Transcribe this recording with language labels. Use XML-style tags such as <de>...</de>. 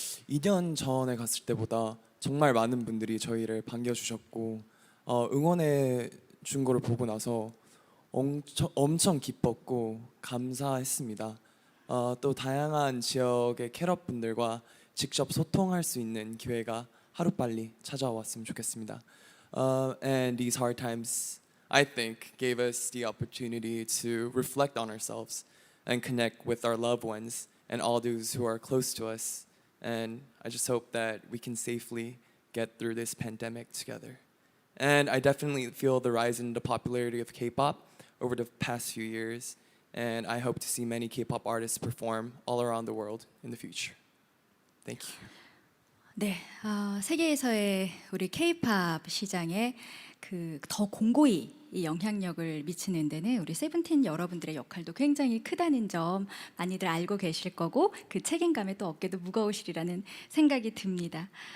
<ko>2년 전에 갔을 때보다 정말 많은 분들이 저희를 반겨주셨고 응원해 준 거를 보고 나서 엄청 기뻤고 감사했습니다. 또 다양한 지역의 캐럿 분들과 직접 소통할 수 있는 기회가 하루빨리 찾아왔으면 좋겠습니다.</ko> <en>And these hard times, I think, gave us the opportunity to reflect on ourselves and connect with our loved ones and all those who are close to us. And I just hope that we can safely get through this pandemic together. And I definitely feel the rise in the popularity of K-pop over the past few years. And I hope to see many K-pop artists perform all around the world in the future. Thank you.</en> <ko>네, 세계에서의 우리 K-팝 시장에 더 공고히 이 영향력을 미치는 데는 우리 세븐틴 여러분들의 역할도 굉장히 크다는 점 많이들 알고 계실 거고, 그 책임감에 또 어깨도 무거우시리라는 생각이 듭니다.</ko>